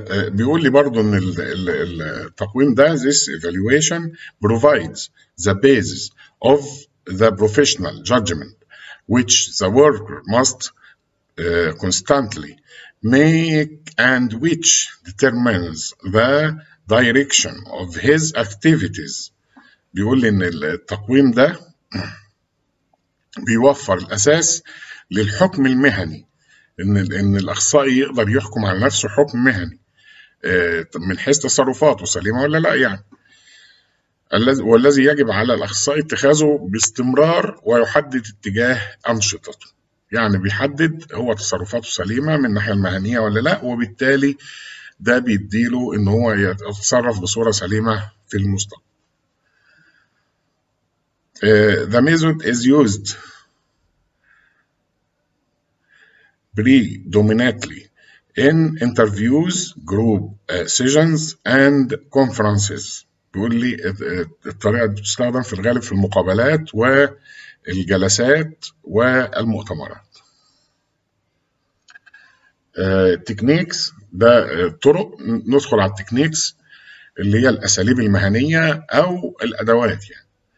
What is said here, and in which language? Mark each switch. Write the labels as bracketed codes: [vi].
[ar] بيقول لي برضو ان التقويم ده [en] this evaluation provides the basis of the professional judgment which the worker must constantly make and which determines the direction of his activities. [ar] بيقول لي ان التقويم ده بيوفر الاساس للحكم المهني، إن الأخصائي يقدر يحكم على نفسه حكم مهني من حيث تصرفاته سليمة ولا لا، يعني والذي يجب على الأخصائي اتخاذه باستمرار ويحدد اتجاه أنشطته. يعني بيحدد هو تصرفاته سليمة من الناحية المهنية ولا لا، وبالتالي ده بيديله إن هو يتصرف بصورة سليمة في المستقبل. [en] The method is used predominantly in interviews, group sessions and conferences. [ar] بيقول لي الطريقة دي بتستخدم في الغالب في المقابلات والجلسات والمؤتمرات. تكنيكس ده طرق، ندخل على التكنيكس اللي هي الأساليب المهنية أو الأدوات يعني.